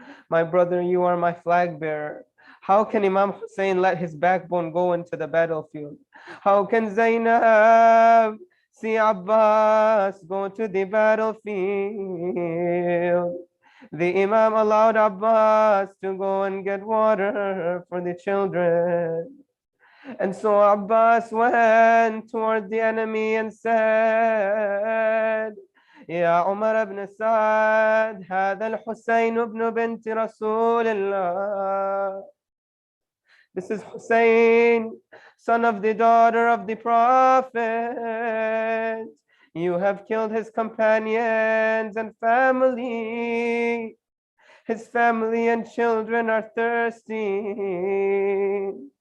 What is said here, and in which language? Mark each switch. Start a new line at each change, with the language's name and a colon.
English: My brother, you are my flag bearer. How can Imam Hussain let his backbone go into the battlefield? How can Zainab see Abbas go to the battlefield? The Imam allowed Abbas to go and get water for the children. And so Abbas went toward the enemy and said,
Arabic: يا عمر بن سعد هذا الحسين بن بنت رسول الله.
English: This is Hussein, son of the daughter of the Prophet. You have killed his companions and family. His family and children are thirsty.